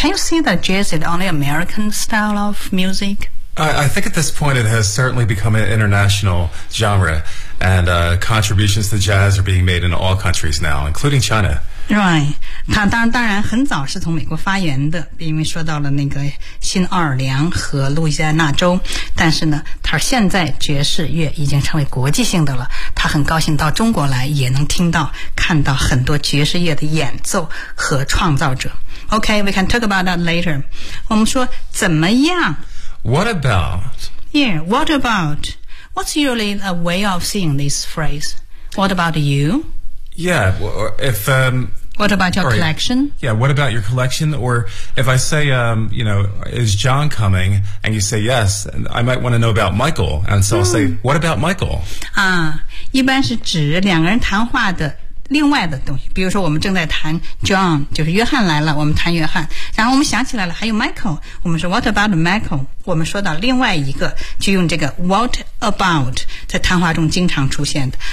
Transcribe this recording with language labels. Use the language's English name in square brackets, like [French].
[English] Can you see that jazz is only American style of music? I think at this point it has certainly become an international genre, and contributions to jazz are being made in all countries now, including China. [Chinese] Right, 它当然很早是从美国发源的，因为说到了那个新奥尔良和路易斯安那州，但是呢它现在爵士乐已经成为国际性的了，它很高兴到中国来也能听到看到很多爵士乐的演奏和创造者。 [English] Okay, we can talk about that later. [Chinese] 我们说怎么样 [English] What about? Yeah, what about? What's usually a way of saying this phrase? What about you? Yeah, if... What about your collection? Yeah, what about your collection? Or if I say, you know, is John coming? And you say yes, I might want to know about Michael. And so I'll say, what about Michael? [Chinese] 啊、一般是指两个人谈话的另外的东西。比如说我们正在谈 John, 就是约翰来了，我们谈约翰。然后我们想起来了，还有 Michael, 我们说 [English] what about Michael? [Chinese] 我们说到另外一个，就用这个 what about 在谈话中经常出现的。